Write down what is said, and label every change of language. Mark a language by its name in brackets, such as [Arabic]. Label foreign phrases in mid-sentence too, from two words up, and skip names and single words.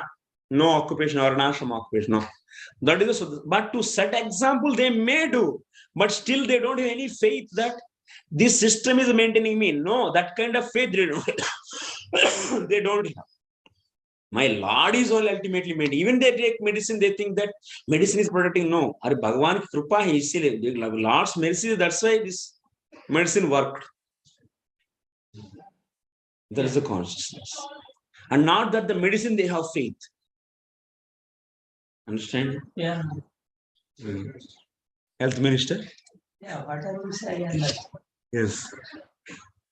[English] No occupation, Varnashram occupation, no. That is the, but to set example, they may do, but still they don't have any faith that this system is maintaining me. No, that kind of faith they don't, they don't have. My Lord is all ultimately made. Even they take medicine, they think that medicine is protecting. No, [Hindi] अरे भगवान की कृपा है, इसलिए [English] Lord's mercy, that's why this medicine worked. There is a consciousness. And not that the medicine they have faith. Understand? Yeah. Health Minister? Yeah, whatever you say, I understand.